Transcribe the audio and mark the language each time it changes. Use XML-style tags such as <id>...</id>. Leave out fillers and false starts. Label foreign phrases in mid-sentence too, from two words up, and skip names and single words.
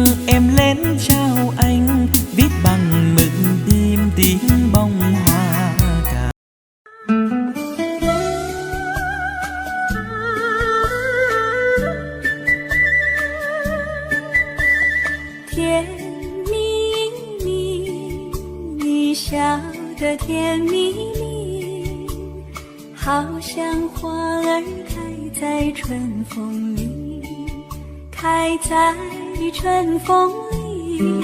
<vi>em lên trao anh, viết bằng mực tim tiếng bông hoa cà.</vi> <zh>甜蜜蜜，你笑得甜蜜蜜，好像花儿开在春风里，开在春风里。</zh>